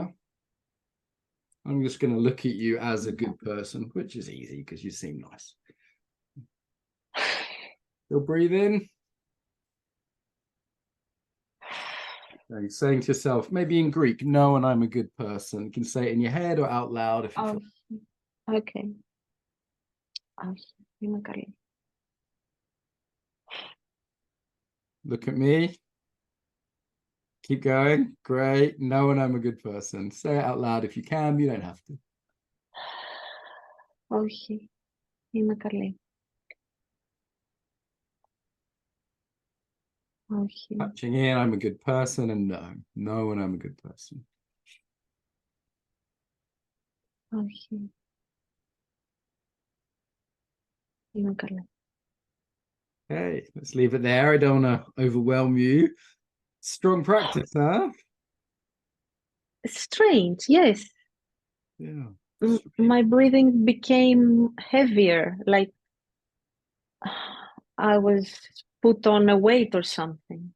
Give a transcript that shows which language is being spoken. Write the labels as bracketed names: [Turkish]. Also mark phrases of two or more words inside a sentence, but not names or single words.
[English] I'm just going to look at you as a good person, which is easy because you seem nice. You'll breathe in. Now you're saying to yourself, maybe in Greek, no, and I'm a good person. You can say it in your head or out loud if you feel. [Greek] Okay. Είμαι καλή. [English] Look at me. Keep going. Great. No, and I'm a good person. Say it out loud if you can. You don't have to. [Greek] Όχι, είμαι καλή. Όχι, [English] Touching in, I'm a good person, and no, no, and I'm a good person. [Greek] όχι, είμαι καλή. [English] Okay, let's leave it there. I don't want to overwhelm you. Strong practice, huh? Strange, yes. Yeah. My breathing became heavier, like I was put on a weight or something.